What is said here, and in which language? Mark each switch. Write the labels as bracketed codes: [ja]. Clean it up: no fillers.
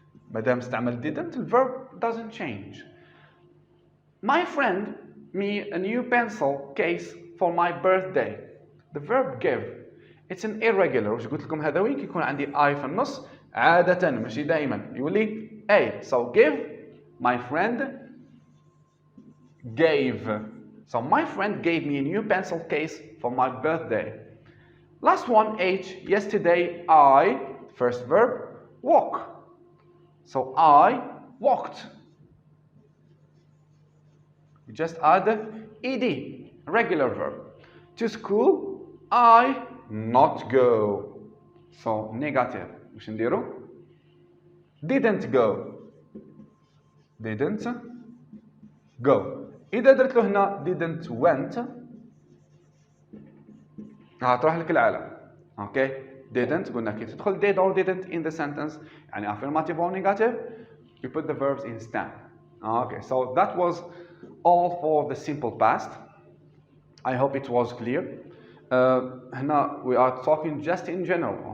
[ar] مادام استعمل [en] didn't the verb doesn't change. My friend me a new pencil case for my birthday. The verb give. It's an irregular. [ar] واش قلت لكم هذا وين كيكون عندي I في النص عادة ماشي دائما يولي A. [en] So give. My friend gave. So my friend gave me a new pencil case for my birthday. Last one H. Yesterday I first verb walk. So I walked. We just add ed, regular verb. To school, I not go. So negative. [ar] واش نديرو؟ [en] Didn't go. Didn't go. [ar] إذا درت له هنا didn't went هتروح لك العالم. [en] Okay. Didn't [ar] قلنا كي تدخل [en] did or didn't in the sentence يعني affirmative or negative you put the verbs in stem. Okay. So that was all for the simple past. I hope it was clear. هنا we are talking just in general.